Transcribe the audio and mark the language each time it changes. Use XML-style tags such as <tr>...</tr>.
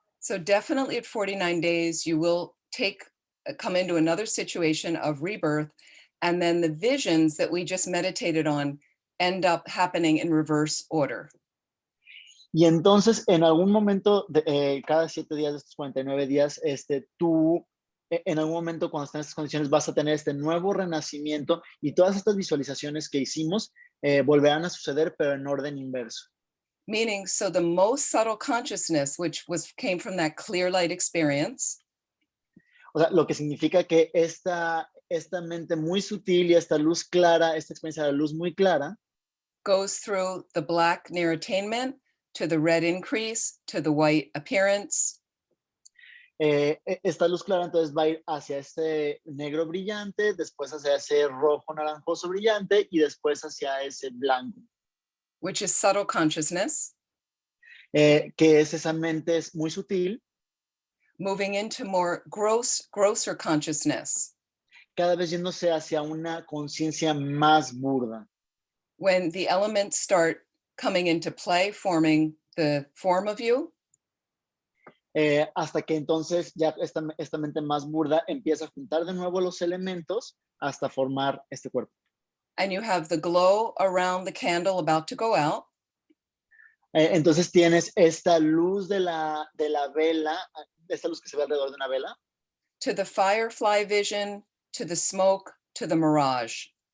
<en>So definitely at 49 days, you will come into another situation of rebirth, and then the visions that we just meditated on end up happening in reverse order.</en> <es>Y entonces, en algún momento, cada 7 días de estos 49 días, tú, en algún momento, cuando estén en estas condiciones, vas a tener este nuevo renacimiento y todas estas visualizaciones que hicimos volverán a suceder, pero en orden inverso.</es> <en>Meaning, so the most subtle consciousness, which came from that clear light experience,</en> <es>o sea, lo que significa que esta mente muy sutil y esta luz clara, esta experiencia de la luz muy clara,</es> <en>goes through the black near attainment, to the red increase, to the white appearance.</en> <es>Esta luz clara entonces va a ir hacia este negro brillante, después hacia ese rojo naranjoso brillante y después hacia ese blanco.</es> <en>Which is subtle consciousness.</en> <es>Que es esa mente muy sutil.</es> <en>moving into more grosser consciousness.</en> <es>Cada vez yéndose hacia una conciencia más burda.</es> <en>When the elements start coming into play, forming the form of you.</en> <es>Hasta que entonces ya esta mente más burda empieza a juntar de nuevo los elementos hasta formar este cuerpo.</es> <en>And you have the glow around the candle about to go out.</en> <es>Entonces tienes esta luz de la vela, esta luz que se ve alrededor de una vela.</es> <en>To the firefly vision, to the smoke, to the mirage.</en>